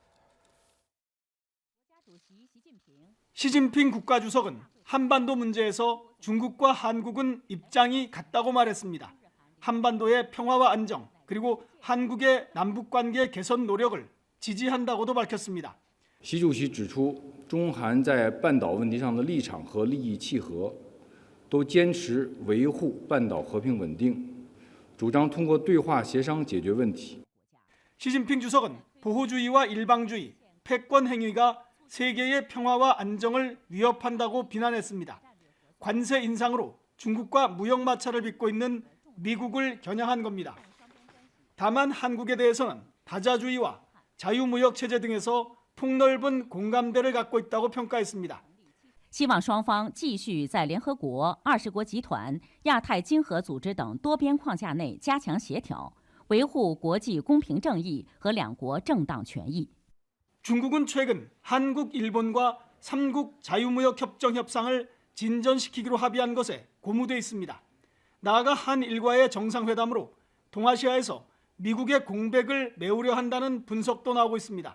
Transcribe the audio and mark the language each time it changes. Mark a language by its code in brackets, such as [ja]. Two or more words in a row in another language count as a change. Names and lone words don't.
[ko] 시진핑 국가주석은 한반도 문제에서 중국과 한국은 입장이 같다고 말했습니다. 한반도의 평화와 안정 그리고 한국의 남북관계 개선 노력을 지지한다고도 밝혔습니다. [zh] 习主席指出，中韩在半岛问题上的立场和利益契合，都坚持维护半岛和平稳定，主张通过对话协商解决问题。 [ko] 시진핑 주석은 보호주의와 일방주의, 패권 행위가 세계의 평화와 안정을 위협한다고 비난했습니다. 관세 인상으로 중국과 무역 마찰을 빚고 있는 미국을 겨냥한 겁니다. 다만 한국에 대해서는 다자주의와 자유무역 체제 등에서 폭넓은 공감대를 갖고 있다고 평가했습니다. [zh] 希望双方继续在联合国、20国集团、亚太经合组织等多边框架内加强协调，维护国际公平正义和两国正当权益。 [ko] 중국은 최근 한국, 일본과 3국 자유무역협정 협상을 진전시키기로 합의한 것에 고무돼 있습니다. 나아가 한일과의 정상회담으로 동아시아에서 미국의 공백을 메우려 한다는 분석도 나오고 있습니다.